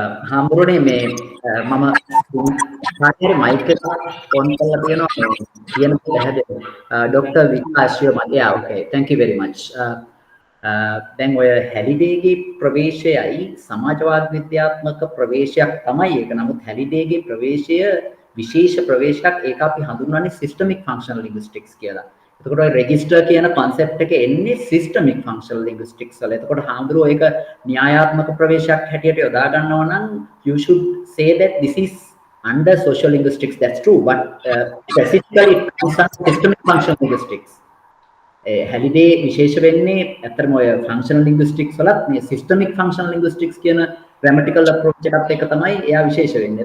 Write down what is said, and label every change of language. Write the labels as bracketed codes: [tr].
[si] හාමුදුරනේ මේ මම කාටරි මයික් එක ඔන් කරලා තියෙනවා කියන පැහැදිලි ડોક્ટર විකාශය මතය ඕකේ [en] thank you very much [si] දැන් ඔය හැලිඩේගේ ප්‍රවේශයයි සමාජවාද විද්‍යාත්මක ප්‍රවේශයක් තමයි ඒක. නමුත් හැලිඩේගේ ප්‍රවේශය විශේෂ ප්‍රවේශයක්. ඒක අපි හඳුන්වන්නේ සිස්ටමික් ෆන්ක්ෂනල් ලින්ග්විස්ටික්ස් කියලා. එතකොට ඔය රෙජිස්ටර් කියන concept එක එන්නේ සිස්ටමික් ෆන්ක්ෂනල් ලින්ග්විස්ටික්ස් වල. එතකොට හාමුදුරුවෝ ඒක න්‍යායාත්මක ප්‍රවේශයක් හැටියට යොදා ගන්නවා නම් [en] you should say that this is under social linguistics. That's true, but specifically it comes under systemic functional linguistics. [si] හැලිඩේ විශේෂ වෙන්නේ ඇත්තටම ඔය ෆන්ක්ෂනල් ලින්ග්විස්ටික්ස් වලත් මේ සිස්ටමික් ෆන්ක්ෂනල් ලින්ග්විස්ටික්ස් කියන ග්‍රැමටිකල් අප්‍රෝච් එකත් එක තමයි එයා විශේෂ වෙන්නේ.